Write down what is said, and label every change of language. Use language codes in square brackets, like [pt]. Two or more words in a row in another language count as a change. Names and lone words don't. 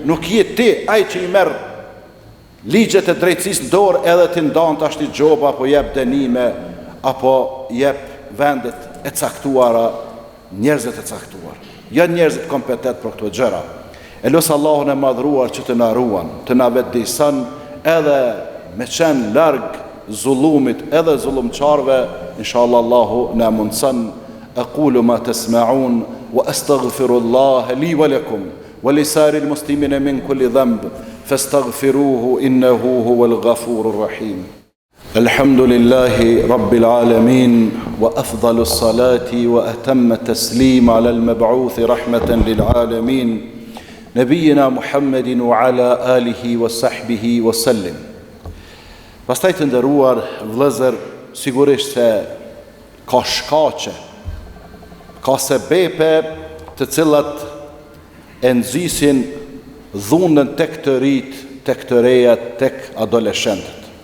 [sq] Nuk je ti ai që i merr ligjet e drejtësisë në dorë edhe ti ndan tash ti gjoba apo jep dënime apo jep vendet e caktuara, njerëzit e caktuar. Janë njerëzit kompetent për këto gjëra. E lutem Allahun e madhruar që të na ruan, të na vetëdijson edhe me qenë larg zullumit edhe zullumçarve. Inshallah Allahu na mundson. [ar] أقول ما تسمعون وأستغفر الله لي ولكم ولسائر المسلمين من كل ذنب فاستغفروه إنه هو الغفور الرحيم. الحمد لله رب العالمين وأفضل الصلاة وأتم التسليم على المبعوث رحمة للعالمين نبينا محمد وعلى آله وصحبه وسلم. [sq] Pastaj të nderuar vëllezër, sigurisht se ka shkaqe, ka sebepe të cilat e nxisin dhunën tek të rit, tek të rejat, tek adoleshentët.